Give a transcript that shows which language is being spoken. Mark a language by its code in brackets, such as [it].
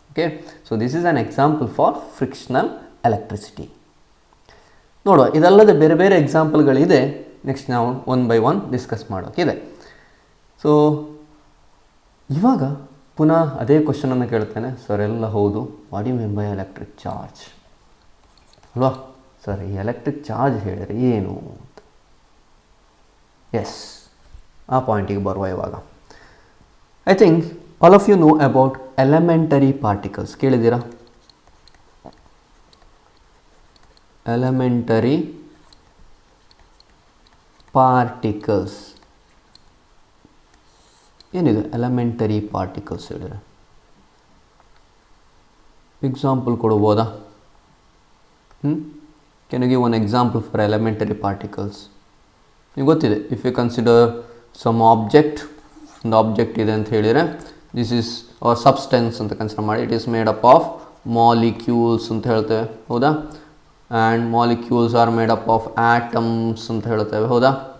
[en] Okay, so this is an example for frictional electricity. [kn] ನೋಡುವ, ಇದಲ್ಲದೆ ಬೇರೆ ಬೇರೆ ಎಕ್ಸಾಂಪಲ್ಗಳಿದೆ. ನೆಕ್ಸ್ಟ್ ನಾವು one by one discuss ಮಾಡೋಕ್ಕಿದೆ. So ಇವಾಗ ಪುನಃ ಅದೇ ಕ್ವಶನನ್ನು ಕೇಳ್ತೇನೆ. ಸರ್ ಎಲ್ಲ ಹೌದು, [en] What you mean by electric charge ಅಲ್ವಾ? [kn] ಸರ್ ಈ ಎಲೆಕ್ಟ್ರಿಕ್ ಚಾರ್ಜ್ ಹೇಳಿದರೆ ಏನು ಅಂತ. ಎಸ್, ಆ ಪಾಯಿಂಟಿಗೆ ಬರುವ ಇವಾಗ. [en] I think all of you know about elementary particles. ಕೇಳಿದ್ದೀರಾ? [kn] ಎಲಿಮೆಂಟರಿ ಪಾರ್ಟಿಕಲ್ಸ್ ಏನಿದೆ? ಎಲಿಮೆಂಟರಿ ಪಾರ್ಟಿಕಲ್ಸ್ ಹೇಳಿದರೆ ಎಕ್ಸಾಂಪಲ್ ಕೊಡ್ಬೋದಾ? [en] Can you give one example for elementary particles? [kn] ನಿಮಗೆ ಗೊತ್ತಿದೆ, [en] if you consider some object, [kn] ಒಂದು ಆಬ್ಜೆಕ್ಟ್ ಇದೆ ಅಂತ ಹೇಳಿದರೆ [en] this is our substance [kn] ಅಂತ ಕನ್ಸಿಡರ್ ಮಾಡಿ. [en] it is made up of molecules [kn] ಅಂತ ಹೇಳ್ತೇವೆ, ಹೌದಾ? [en] and molecules are made up of atoms [kn] ಅಂತ ಹೇಳ್ತೇವೆ, ಹೌದಾ?